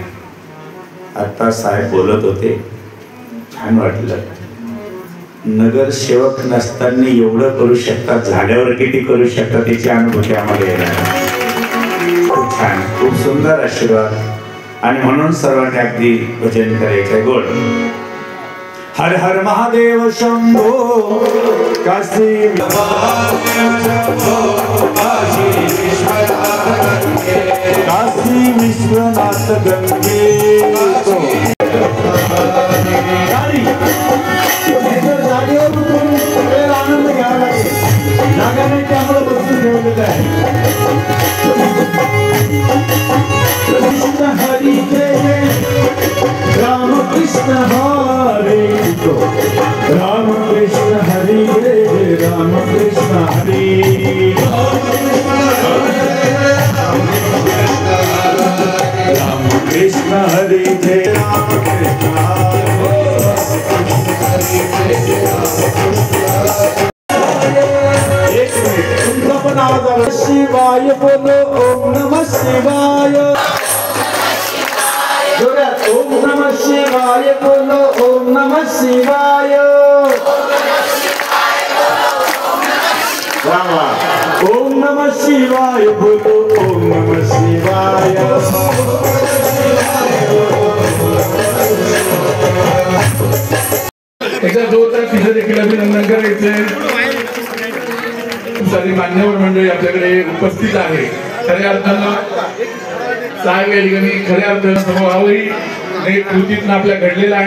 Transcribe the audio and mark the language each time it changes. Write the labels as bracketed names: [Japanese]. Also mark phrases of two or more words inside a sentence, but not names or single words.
[Marathi] आता साहेब बोलत होते, छान वाटलं. नगरसेवक नसताना एवढं करू शकतात, झाल्यावर किती करू शकतात त्याची अनुभूती आम्हाला येणार. खूप छान, खूप सुंदर आशीर्वाद. आणि म्हणून सर्वांनी अगदी भजन करायचं गोड. [Sanskrit] हर हर महादेव शंभो काशी काशी विश्वनाथ गंगे. [Marathi] आनंद घ्यावा लागेल. जागाने त्यामुळे बसून ठेवलेलं आहे. [Sanskrit] कृष्ण हरी जय राम कृष्ण हरे राम कृष्ण हरी जय राम कृष्ण हरी राम कृष्ण हरी जय राम कृष्ण शिवाय बोलो ओम नमः शिवाय. ओम नमः शिवाय बोलो ओम नमः शिवाय. ओम नमः शिवाय बोलो ओम नमः शिवाय. [Marathi] एकदा जोरदार तिचं देखील अभिनंदन करायचंय. सारी मान्यवर मंडळी आपल्याकडे उपस्थित आहे. खऱ्या अर्थानं साहेब या ठिकाणी खऱ्या अर्थानं समभावही कृतीतून आपल्या घडलेला आहे.